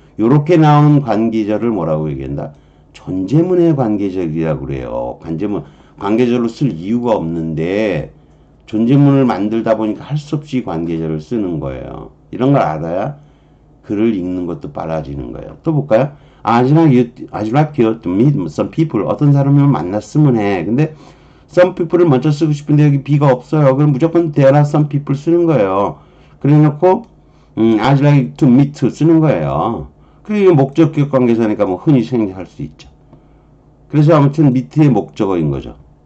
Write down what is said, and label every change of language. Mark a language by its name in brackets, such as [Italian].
[Korean] 요렇게 나오는 관계절을 뭐라고 얘기한다? 존재문의 관계절이라고 그래요. 관계절로 쓸 이유가 없는데 존재문을 만들다 보니까 할 수 없이 관계절을 쓰는 거예요. 이런 걸 알아야 글을 읽는 것도 빨라지는 거예요. 또 볼까요? [English] I'd like you to meet some people. [Korean] 어떤 사람을 만났으면 해. 근데 some people을 먼저 쓰고 싶은데 여기 B가 없어요. 그럼 무조건 [English] there are some people [Korean] 쓰는 거예요. 그래 놓고 I'd like to meet 쓰는 거예요. 그게 목적격 관계사니까 뭐 흔히 생략할 수 있죠. 그래서 아무튼 meet의 목적어인 거죠.